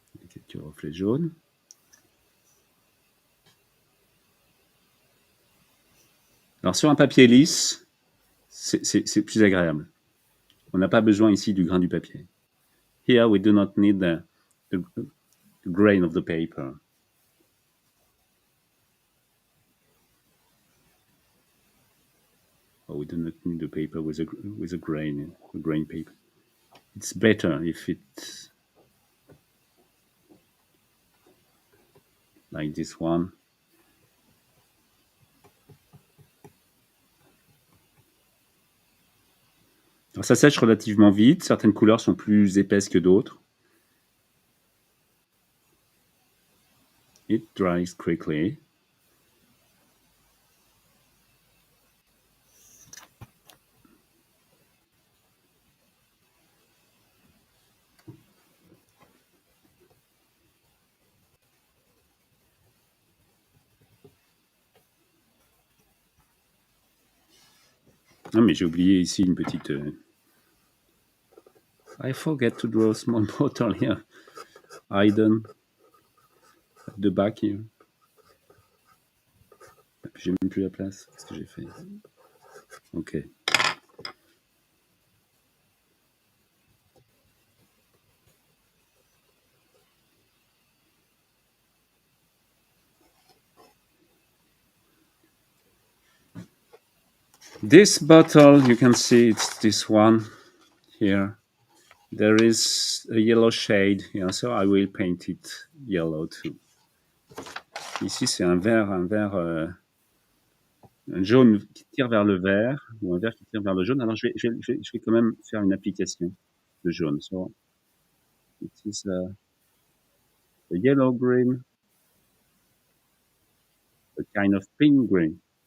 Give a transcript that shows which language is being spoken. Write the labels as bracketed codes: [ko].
[fr] Quelques reflets jaunes. Alors sur un papier lisse, c'est plus agréable. On n'a pas besoin ici du grain du papier. [en] Here we do not need the grain of the paper. Or we do not need the paper with a grain paper. It's better if it's like this one. [fr] Alors, ça sèche relativement vite. Certaines couleurs sont plus épaisses que d'autres. [en] It dries quickly. [fr] Ah, mais j'ai oublié ici une petite... [en] I forget to draw a small bottle here. Hidden at the back here. [fr] J'ai même plus la place. Qu'est-ce que j'ai fait? Ok. [en] This bottle, you can see it's this one here. There is a yellow shade here, so I will paint it yellow too. [fr] Ici, c'est un verre un jaune qui tire vers le vert, ou un vert qui tire vers le jaune. Alors, je vais quand même faire une application de jaune. [en] So, it is a yellow green, a kind of pink green.